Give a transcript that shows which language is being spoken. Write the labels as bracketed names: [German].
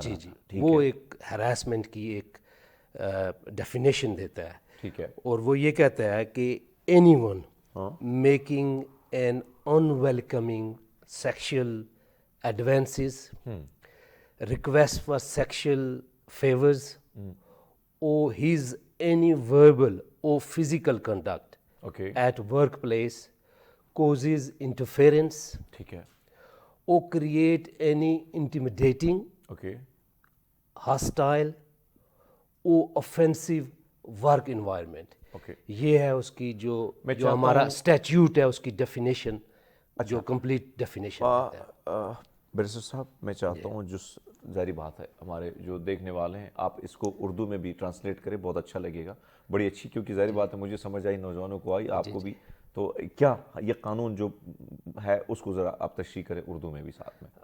[Urdu] جی جی, وہ ایک ہراسمنٹ کی ایک ڈیفینیشن دیتا ہے. ٹھیک ہے. اور وہ یہ کہتا ہے کہ [English] any one making an unwelcoming sexual advances, request for sexual favors or his any verbal or physical conduct [Urdu] okay [English] at workplace causes interference [Urdu] ٹھیک ہے [English] or create any intimidating, [Urdu] okay [English] hostile or offensive work environment. [Urdu] Okay یہ ہے اس کی جو میں جو ہمارا statute ہے اس کی ڈیفینیشن جو کمپلیٹ ڈیفینیشن بیرسٹر صاحب میں چاہتا ہوں جو ظاہری بات ہے ہمارے جو دیکھنے والے ہیں آپ اس کو اردو میں بھی ٹرانسلیٹ کریں بہت اچھا لگے گا بڑی اچھی کیونکہ ظاہری بات ہے مجھے سمجھ آئی نوجوانوں کو آئی آپ کو بھی تو کیا یہ قانون جو ہے اس کو ذرا آپ تشریح کریں اردو میں بھی ساتھ میں